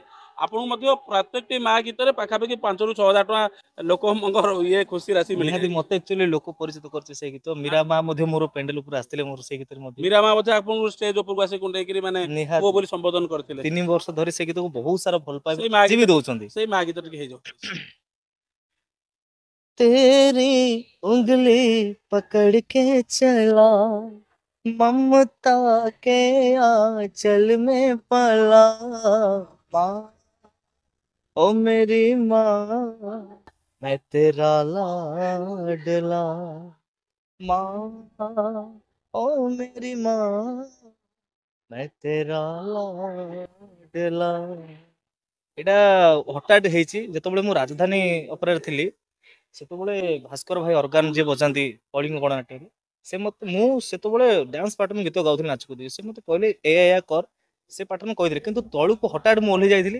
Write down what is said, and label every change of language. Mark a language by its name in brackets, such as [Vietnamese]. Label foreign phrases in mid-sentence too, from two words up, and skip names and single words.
[Odia] ଆପଣଙ୍କୁ ମଧ୍ୟ ପ୍ରତ୍ୟେକଟି ମା ଗୀତରେ ପାଖାପାଖି 5 ରୁ 6 ହଜାର ଟଙ୍କା ଲୋକଙ୍କର ଇଏ ଖୁସି ରାଶି ମିଳିଯାଏ। ନିହାତି ମତେ ଆକ୍ଚୁଆଲି ଲୋକ ପରିଚିତ କରିଛି ସେଇ ଗୀତ। ମୀରା ମା ମଧ୍ୟ ମୋର ପେଣ୍ଡେଲ ଉପରେ ଆସିଥିଲେ ମୋର ସେଇ ଗୀତରେ ମଧ୍ୟ। ମୀରା ମା ବୋଧେ ଆପଣଙ୍କୁ ଷ୍ଟେଜ ଉପରକୁ ଆସି କୁଣ୍ଡେଇକିରି ମାନେ ପୁଅ ନିହାତି ବୋଲି ସମ୍ବୋଧନ କରିଥିଲେ। 3 ବର୍ଷ ଧରି ସେ ଗୀତକୁ ବହୁତ ସାରା ଭଲ ପାଇବା ସେଇ ମା ଆଜି ଗୀତ ବି ଦଉଛନ୍ତି। ସେଇ ମା ଗୀତ ଟିକେ ହେଇଯାଉ। [Hindi] तेरी उंगली पकड़ के चला ममता के आंचल में पला माँ ओ मेरी माँ मैं तेरा लाडला माँ ओ मेरी माँ मैं तेरा लाडला। [Odia] ଏଇଟା ହଠାତ୍ ହେଇଛି ଯେତେବେଳେ ମୁଁ ରାଜଧାନୀ ଅପେରାରେ ଥିଲି। ସେତେବେଳେ ଭାସ୍କର ଭାଇ ଅର୍ଗାନ ଯିଏ ବଜାନ୍ତି କଳିଙ୍ଗ ଗଣନାଟ୍ୟରେ ସେ ମତେ ମୁଁ ସେତେବେଳେ [English] dance pattern [Odia] ଗୀତ ଗାଉଥିଲି ନାଚ କୁଦି ସେ ମତେ କହିଲେ ଏଇଆ କର ସେ ପାର୍ଟନ କହିଥିଲେ କିନ୍ତୁ ତଳୁକୁ ହଠାତ୍ ମୁଁ ଓହ୍ଲେଇ ଯାଇଥିଲି।